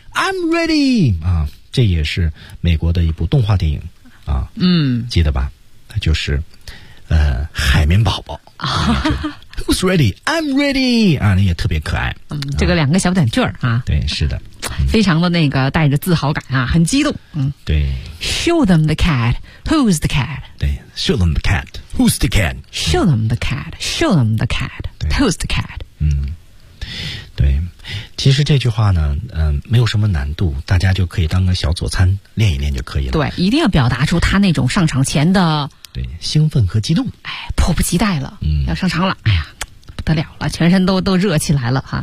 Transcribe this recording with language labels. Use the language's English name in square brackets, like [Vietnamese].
[English] I'm ready [Chinese] 啊，这也是美国的一部动画电影啊，记得吧？就是海绵宝宝啊。 [English] Who's ready? I'm ready! [Chinese] 啊，那也特别可爱。这个两个小短句啊。对，是的。非常的那个带着自豪感啊，很激动。对。 [English] Show them the cat, who's the cat? [Chinese] 对。 [English] Show them the cat, who's the cat? Show them the cat, show them the cat. Toast cat。 [Chinese] 嗯，对，其实这句话呢，没有什么难度，大家就可以当个小佐餐练一练就可以了。对，一定要表达出他那种上场前的对兴奋和激动，哎，迫不及待了，嗯，要上场了，哎呀，不得了了，全身都热起来了哈。